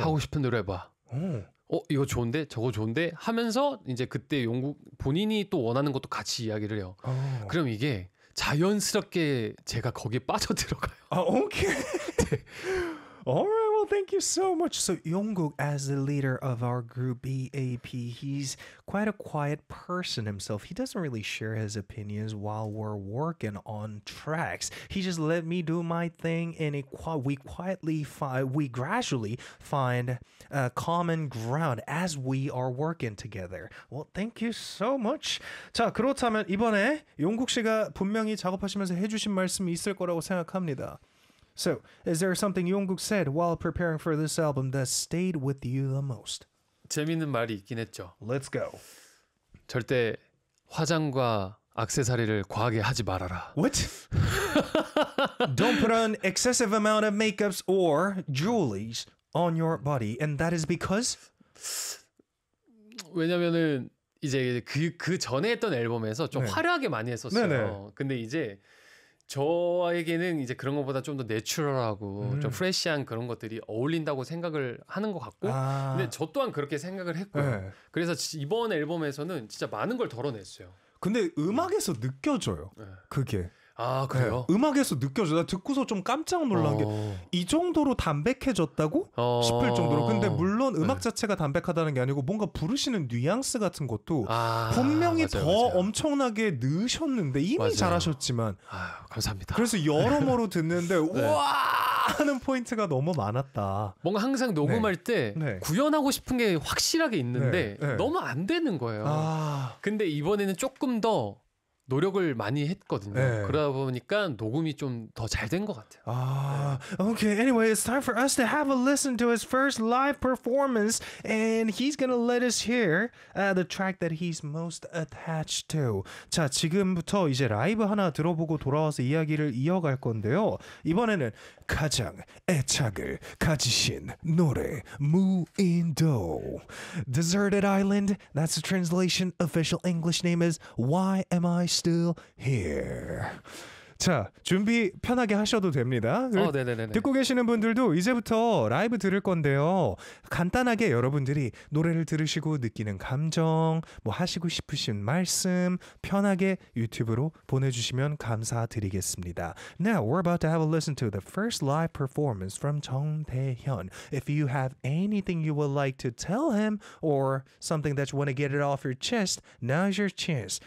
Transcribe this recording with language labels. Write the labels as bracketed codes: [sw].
[ko] 하고 싶은 대로 해봐. 오. 어 이거 좋은데 저거 좋은데 하면서 이제 그때 용국 본인이 또 원하는 것도 같이 이야기를 해요. 오. 그럼 이게 자연스럽게 제가 거기에 빠져들어가요. 아 오케이. 네. [en] Alright, well, thank you so much. So, Yongguk, as the leader of our group BAP, he's quite a quiet person himself. He doesn't really share his opinions while we're working on tracks. He just let me do my thing, and we gradually find a common ground as we are working together. Well, thank you so much. [ko] 자, 그렇다면 이번에 용국 씨가 분명히 작업하시면서 해주신 말씀이 있을 거라고 생각합니다. [en] So, is there something Yongguk said while preparing for this album that stayed with you the most? [ko] 재밌는 말이 있긴 했죠. [en] Let's go. [ko] 절대 화장과 액세서리를 과하게 하지 말아라. [en] What? Don't put on excessive amount of makeups or jewelry on your body. And that is because? [ko] 왜냐면은 이제 그 전에 했던 앨범에서 좀 네. 화려하게 많이 했었어요. 네네. 근데 이제 저에게는 이제 그런 것보다 좀 더 내추럴하고 좀 프레시한 그런 것들이 어울린다고 생각을 하는 것 같고 아. 근데 저 또한 그렇게 생각을 했고요. 네. 그래서 이번 앨범에서는 진짜 많은 걸 덜어냈어요. 근데 음악에서 느껴져요. 네. 그게. 아 그래요? 네. 음악에서 느껴져요. 나 듣고서 좀 깜짝 놀란 게 이 정도로 담백해졌다고 싶을 정도로. 근데 물론 음악 네. 자체가 담백하다는 게 아니고 뭔가 부르시는 뉘앙스 같은 것도 아, 분명히 맞아요, 더 맞아요. 엄청나게 넣으셨는데 이미 맞아요. 잘하셨지만 아유, 감사합니다. 그래서 여러모로 듣는데 우와 하는 포인트가 너무 많았다. 뭔가 항상 녹음할 네. 때 네. 구현하고 싶은 게 확실하게 있는데 네. 네. 너무 안 되는 거예요. 아. 근데 이번에는 조금 더 노력을 많이 했거든요. 네. 그러다 보니까 녹음이 좀 더 잘 된 것 같아요. 아, 네. Okay. [en] Anyway, it's time for us to have a listen to his first live performance, and he's gonna let us hear the track that he's most attached to. [ko] 자, 지금부터 이제 라이브 하나 들어보고 돌아와서 이야기를 이어갈 건데요. 이번에는 가장 애착을 가지신 노래 무인도 [en] Deserted Island. That's the translation. Official English name is Why Am I Still Here. [ko] 자, 준비 편하게 하셔도 됩니다. 네네네네. 듣고 계시는 분들도 이제부터 라이브 들을 건데요. 간단하게 여러분들이 노래를 들으시고 느끼는 감정, 뭐 하시고 싶으신 말씀 편하게 유튜브로 보내주시면 감사드리겠습니다. [en] Now, we're about to have a listen to the first live performance from 정대현. If you have anything you would like to tell him or something that you want to get it off your chest, now's your chance.